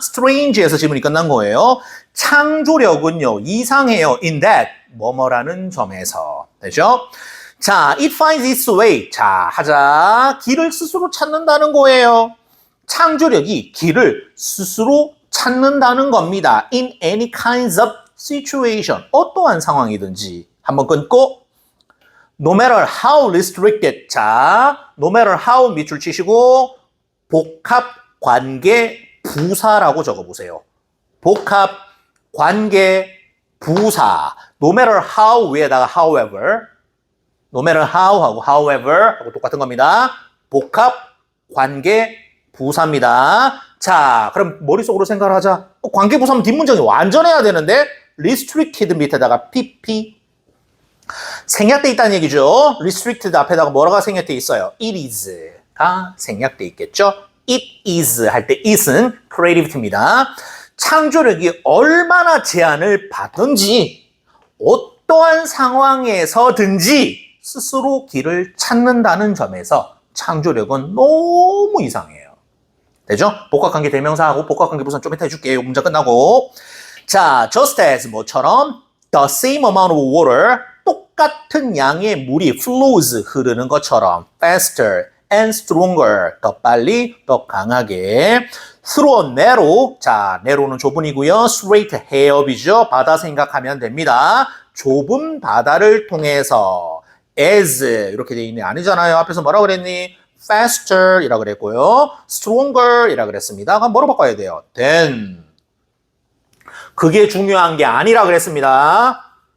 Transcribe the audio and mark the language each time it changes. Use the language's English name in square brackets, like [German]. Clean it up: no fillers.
[Korean] strange에서 지문이 끝난 거예요. 창조력은요, 이상해요. [English] in that [Korean] 뭐뭐라는 점에서. [English] 되죠? 자, it finds its way. 자, 하자. [Korean] 길을 스스로 찾는다는 거예요. 창조력이 길을 스스로 찾는다는 겁니다. [English] in any kinds of situation. [Korean] 어떠한 상황이든지. 한번 끊고 [English] no matter how restricted. [Korean] 자, no matter how 밑줄 치시고 복합 관계 부사라고 적어보세요. 복합 관계 부사. no matter how 위에다가 however. no matter how 하고 however 하고 똑같은 겁니다. 복합 관계 부사입니다. 자, 그럼 머릿속으로 생각을 하자. 관계 부사면 뒷문장이 완전해야 되는데 restricted 밑에다가 pp. 생략돼 있다는 얘기죠. restricted 앞에다가 뭐라가 생략돼 있어요? [English] it is [Korean] 가 생략돼 있겠죠. it is 할 때 it은 creativity입니다. 창조력이 얼마나 제한을 받든지 어떠한 상황에서든지 스스로 길을 찾는다는 점에서 창조력은 너무 이상해요. 되죠? 복합관계 대명사하고 복합관계 부사는 좀 이따 해줄게요. 문장 끝나고. [English] 자, just as 뭐처럼 the same amount of water [Korean] 똑같은 양의 물이 [English] flows 흐르는 것처럼 faster and stronger [Korean] 더 빨리 더 강하게 [English] through a narrow 자 narrow는 좁은이고요. [Korean] straight 해협이죠. 바다 생각하면 됩니다. 좁은 바다를 통해서 as 이렇게 돼 있네. 아니잖아요. 앞에서 뭐라 그랬니? faster 이라 그랬고요. stronger 이라 그랬습니다. 그럼 뭐로 바꿔야 돼요? then 그게 중요한 게 아니라 그랬습니다.